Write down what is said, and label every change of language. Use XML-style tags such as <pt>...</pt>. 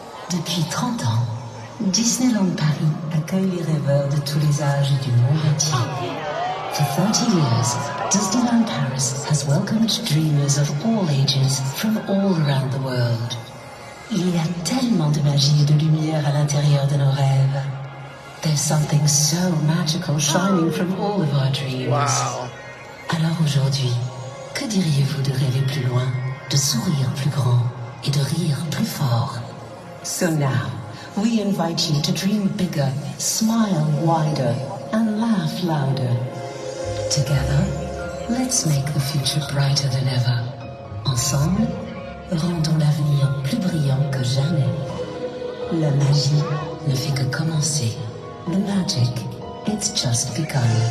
<fr>Depuis 30 ans, Disneyland Paris accueille les rêveurs de tous les âges et du monde entier.</fr> <en>For 30 years, Disneyland Paris has welcomed dreamers of all ages from all around the world.</en> <fr>Il y a tellement de magie et de lumière à l'intérieur de nos rêves.</fr> <en>There's something so magical shining from all of our dreams. Wow.</en> <fr>Alors aujourd'hui, que diriez-vous de rêver plus loin, de sourire plus grand et de rire plus fort?</fr> <en>So now, we invite you to dream bigger, smile wider, and laugh louder. Together, let's make the future brighter than ever.</en> <fr>Ensemble, rendons l'avenir plus brillant que jamais. La magie ne fait que commencer.</fr> <en>The magic, it's just begun.</en>